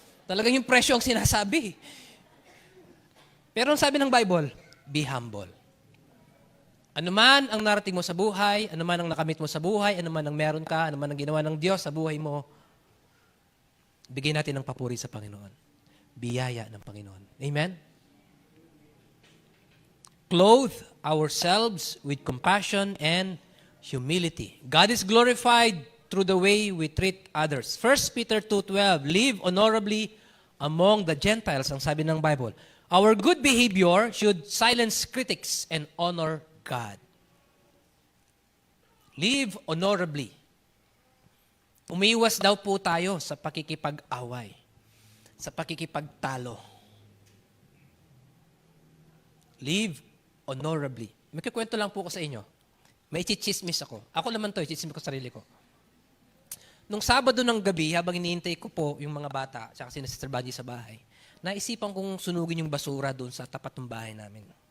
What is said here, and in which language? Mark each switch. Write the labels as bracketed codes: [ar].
[tl] Talagang yung presyo ang sinasabi. Pero ang sabi ng Bible, [en] be humble. [tl] Ano man ang narating mo sa buhay, ano man ang nakamit mo sa buhay, ano man ang meron ka, ano man ang ginawa ng Diyos sa buhay mo, bigyan natin ng papuri sa Panginoon. Biyaya ng Panginoon. Amen? [en] Clothe ourselves with compassion and humility. God is glorified through the way we treat others. 1 Peter 2:12, live honorably among the Gentiles, [tl] ang sabi ng Bible. [en] Our good behavior should silence critics and honor God. Live honorably. [tl] Umiiwas daw po tayo sa pakikipag-away, sa pakikipagtalo. [en] Live honorably. [tl] May kikwento lang po ko sa inyo. May chichismis ako. Ako naman to, chichismis ko sa sarili ko. Nung Sabado ng gabi, habang iniintay ko po yung mga bata, tsaka si Sister Budgie sa bahay, naisipan kong sunugin yung basura doon sa tapat ng bahay namin.